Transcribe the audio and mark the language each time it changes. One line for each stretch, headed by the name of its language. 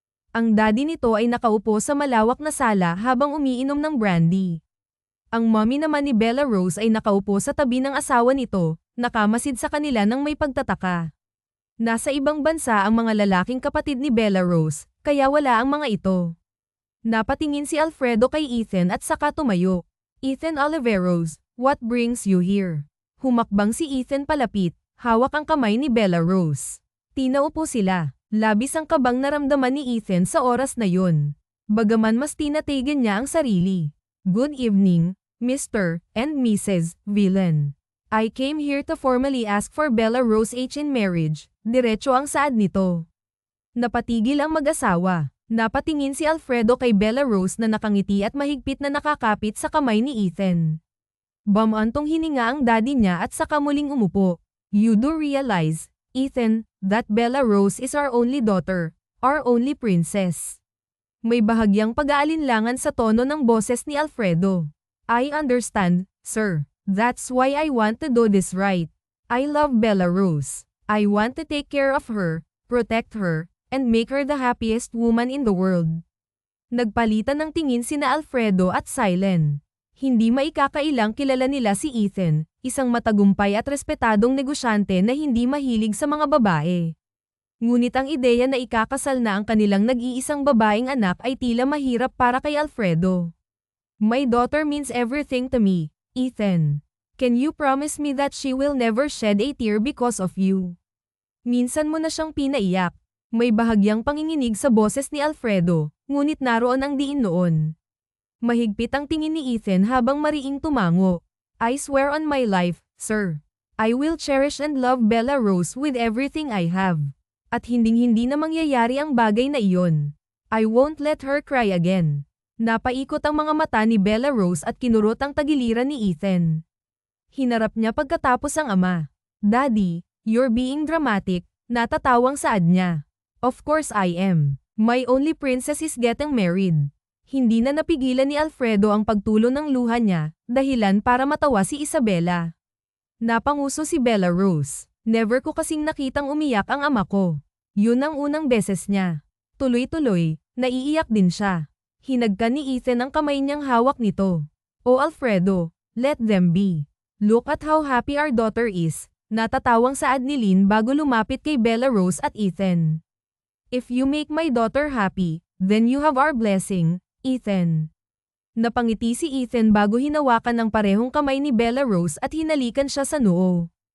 Filipino: Ang daddy nito ay nakaupo sa malawak na sala habang umiinom ng brandy. Ang mommy naman ni Bella Rose ay nakaupo sa tabi ng asawa nito, nakamasid sa kanila ng may pagtataka. Nasa ibang bansa ang mga lalaking kapatid ni Bella Rose, kaya wala ang mga ito. Napatingin si Alfredo kay Ethan at saka tumayo.
English: Ethan Oliveros, what brings you here?
Filipino: Humakbang si Ethan palapit, hawak ang kamay ni Bella Rose. Tinaupo sila. Labis ang kabang naramdaman ni Ethan sa oras na yun. Bagaman mas tinatigan niya ang sarili.
English: Good evening, Mr. and Mrs. Villain. I came here to formally ask for Bella Rose H in marriage.
Filipino: Diretso ang saad nito. Napatigil ang mag-asawa. Napatingin si Alfredo kay Bella Rose na nakangiti at mahigpit na nakakapit sa kamay ni Ethan. Bamantong hininga ang daddy niya at saka muling umupo.
English: You do realize, Ethan, that Bella Rose is our only daughter, our only princess.
Filipino: May bahagyang pag-aalinlangan sa tono ng boses ni Alfredo.
English: I understand, sir. That's why I want to do this right. I love Bella Rose. I want to take care of her, protect her, and make her the happiest woman in the world.
Filipino: Nagpalitan ng tingin sina Alfredo at Silen. Hindi maikakailang kilala nila si Ethan, isang matagumpay at respetadong negosyante na hindi mahilig sa mga babae. Ngunit ang ideya na ikakasal na ang kanilang nag-iisang babaeng anak ay tila mahirap para kay Alfredo.
English: My daughter means everything to me, Ethan. Can you promise me that she will never shed a tear because of you?
Filipino: Minsan mo na siyang pinaiyak. May bahagyang panginginig sa boses ni Alfredo, ngunit naroon ang diin noon. Mahigpit ang tingin ni Ethan habang mariing tumango.
English: I swear on my life, sir. I will cherish and love Bella Rose with everything I have.
Filipino: At hinding-hindi na mangyayari ang bagay na iyon.
English: I won't let her cry again.
Filipino: Napaikot ang mga mata ni Bella Rose at kinurot ang tagiliran ni Ethan. Hinarap niya pagkatapos ang ama.
English: Daddy, you're being dramatic,
Filipino: natatawang saad niya.
English: Of course I am. My only princess is getting married.
Filipino: Hindi na napigilan ni Alfredo ang pagtulo ng luha niya, dahilan para matawa si Isabela. Napanguso si Bella Rose. Never ko kasing nakitang umiyak ang ama ko. Yun ang unang beses niya. Tuloy-tuloy, naiiyak din siya. Hinagkan ni Ethan ang kamay niyang hawak nito.
English: Oh Alfredo, let them be. Look at how happy our daughter is.
Filipino: Natatawang saad ni Lynn bago lumapit kay Bella Rose at Ethan.
English: If you make my daughter happy, then you have our blessing, Ethan.
Filipino: Napangiti si Ethan bago hinawakan ng parehong kamay ni Bella Rose at hinalikan siya sa noo.